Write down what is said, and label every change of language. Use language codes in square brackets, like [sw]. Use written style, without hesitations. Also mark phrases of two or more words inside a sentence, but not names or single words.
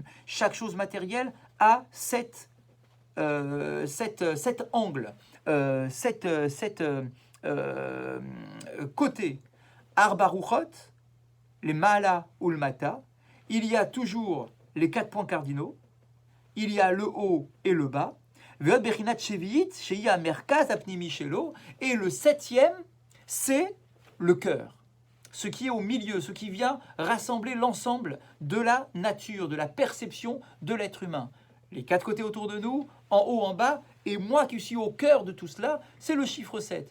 [fr] Chaque chose matérielle a 7 angles, 7 côtés. [he] Arbaruchot, les Maala ou le Mata. [fr] Il y a toujours les 4 points cardinaux. Il y a le haut et le bas. [he] Ve'od bechinat shevi'it, shehi hamerkaz hapnimi shelo. [fr] Et le septième, c'est le cœur. Ce qui est au milieu, ce qui vient rassembler l'ensemble de la nature, de la perception de l'être humain. Les quatre côtés autour de nous, en haut, en bas, et moi qui suis au cœur de tout cela, c'est le chiffre 7.